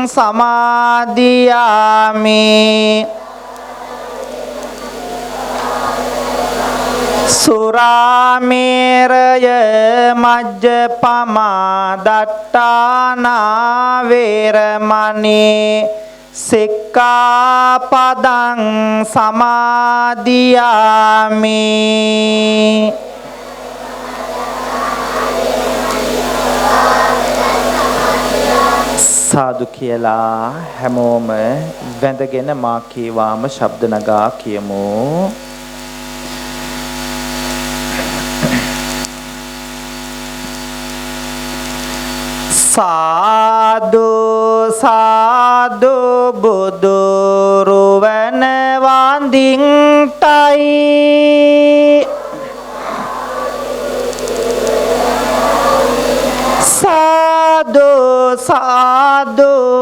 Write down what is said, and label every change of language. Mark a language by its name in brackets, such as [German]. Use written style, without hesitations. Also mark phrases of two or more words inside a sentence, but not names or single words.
[Pali] සමාදියාමි සුරාමේරය මජ්ජපමා දට්ඨානා වේරමණී සික්ඛාපදං සමාදියාමි [Sinhala] සාදු කියලා හැමෝම වැඳගෙන මා කීවාම ශබ්ද නගා කියමු සාදු සාදු බුදු රුවන වඳින්ටයි සාදු සාදු